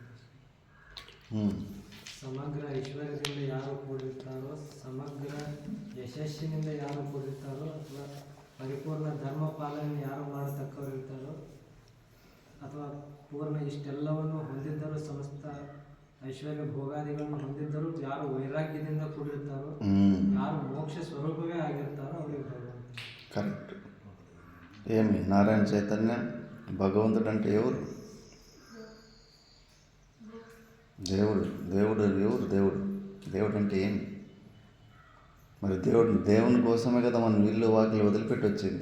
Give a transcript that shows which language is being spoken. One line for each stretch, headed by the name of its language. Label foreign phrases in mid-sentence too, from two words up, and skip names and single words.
Kannada: ಸಮಗ್ರ ಐಶ್ವರ್ಯದಿಂದ ಯಾರು ಕೂಡಿರ್ತಾರೋ, ಸಮಗ್ರ ಯಶಸ್ಸಿನಿಂದ ಯಾರು ಕೂಡಿರ್ತಾರೋ, ಅಥವಾ ಪರಿಪೂರ್ಣ ಧರ್ಮ ಪಾಲನೆ ಯಾರು ಮಾಡತಕ್ಕವರಿರ್ತಾರೋ, ಅಥವಾ ಪೂರ್ಣ ಇಷ್ಟೆಲ್ಲವನ್ನು ಹೊಂದಿದ್ದರೂ, ಸಮಸ್ತ ಐಶ್ವರ್ಯ ಭೋಗಾದಿಗಳನ್ನು ಹೊಂದಿದ್ದರೂ ಯಾರು ವೈರಾಗ್ಯದಿಂದ ಕೂಡಿರ್ತಾರೋ, ಯಾರು ಮೋಕ್ಷ ಸ್ವರೂಪವೇ ಆಗಿರ್ತಾರೋ ಅವರಿಗೆ ಭಗವಂತ.
Telugu: కరెక్ట్. ఏమి నారాయణ చైతన్య భగవంతుడు అంటే ఎవరు? దేవుడు. దేవుడు ఎవరు? దేవుడు. దేవుడు అంటే ఏమి? మరి దేవుని కోసమే కదా మనం ఇల్లు వాకిలు వదిలిపెట్టి వచ్చింది.